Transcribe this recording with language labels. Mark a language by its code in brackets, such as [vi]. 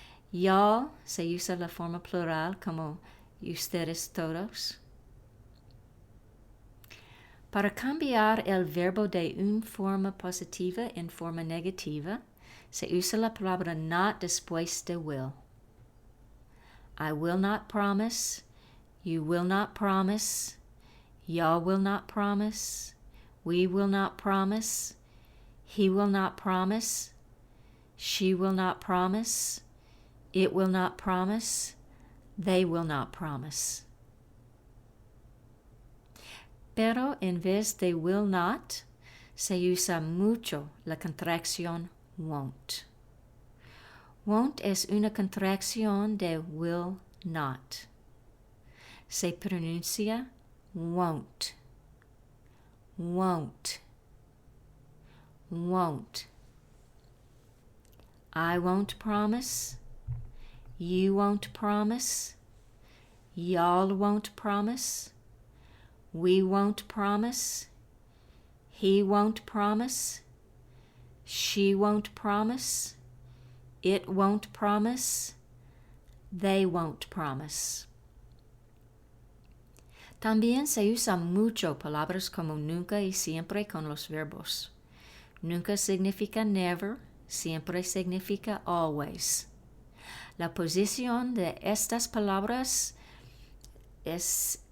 [es] Y'all se usa la forma plural como ustedes todos. Para cambiar el verbo de una forma positiva en forma negativa, se usa la palabra not después de will. [en] I will not promise, you will not promise, y'all will not promise, we will not promise, he will not promise, she will not promise, it will not promise, they will not promise. [es] Pero en vez de will not, se usa mucho la contracción won't. Won't es una contracción de will not. Se pronuncia won't, won't, won't. [en] I won't promise, you won't promise, y'all won't promise, we won't promise, he won't promise, she won't promise, it won't promise, they won't promise. [es] También se usa mucho palabras como nunca y siempre con los verbos. Nunca significa never, siempre significa always. La posición de estas palabras es